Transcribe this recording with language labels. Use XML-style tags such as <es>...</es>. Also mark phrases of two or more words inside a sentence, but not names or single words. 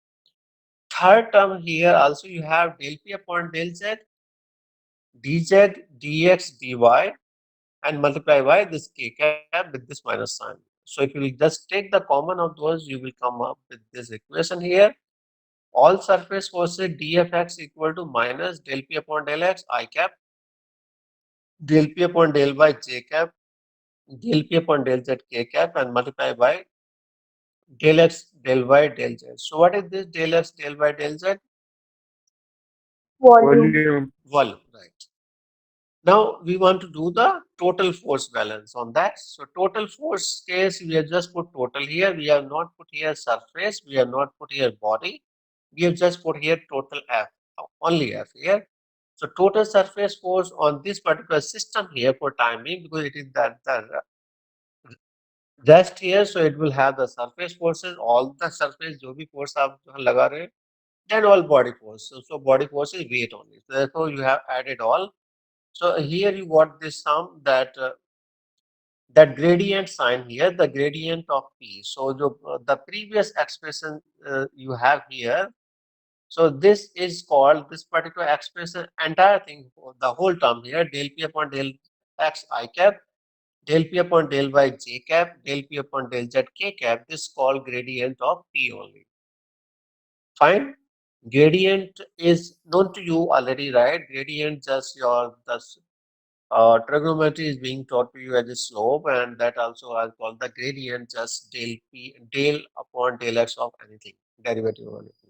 <en>Third term here also you have del P upon del Z dz, dx, dy and multiply by this k cap with this minus sign. So if you will just take the common of those, you will come up with this equation here. All surface forces dfx equal to minus del p upon del x I cap, del p upon del y j cap, del p upon del z k cap and multiply by del x, del y, del z. So what is this del x, del y, del z? Volume. Volume, right? Now we want to do the total force balance on that. So total force case, we have just put total here. We have not put here surface. We have not put here body. We have just put here total F, only F here. So total surface force on this particular system here for time being, because it is the rest here, so it will have the surface forces, all the surface</en> <hi>जो भी force आप जहाँ लगा रहे हैं,</hi> <en>then all body force. So body force is weight only. So therefore you have added all. So here you got this sum that gradient sign here, the gradient of P. So the previous expression you have here. So this is called this particular expression, entire thing, the whole term here, del P upon del X I cap, del P upon del Y J cap, del P upon del Z K cap. This is called gradient of P only. Fine. Gradient is known to you already, right? Gradient just your the trigonometry is being taught to you as a slope, and that also I call the gradient just del upon del x of anything, derivative of anything.</en>